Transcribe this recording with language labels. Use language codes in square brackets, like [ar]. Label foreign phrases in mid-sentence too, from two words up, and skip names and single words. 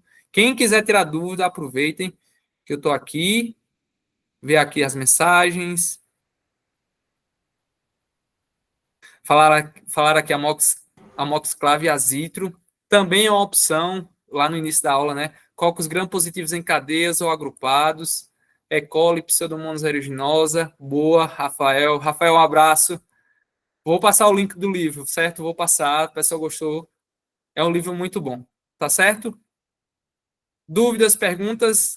[pt] Quem quiser tirar dúvida, aproveitem que eu estou aqui, ver aqui as mensagens. Falar aqui amoxiclave e azitro. Também é uma opção, lá no início da aula, né? Cocos gram-positivos em cadeias ou agrupados. E. coli, Pseudomonas aeruginosa. Boa, Rafael. Rafael, um abraço. Vou passar o link do livro, certo? Vou passar, o pessoal gostou. É um livro muito bom, tá certo? Dúvidas, perguntas?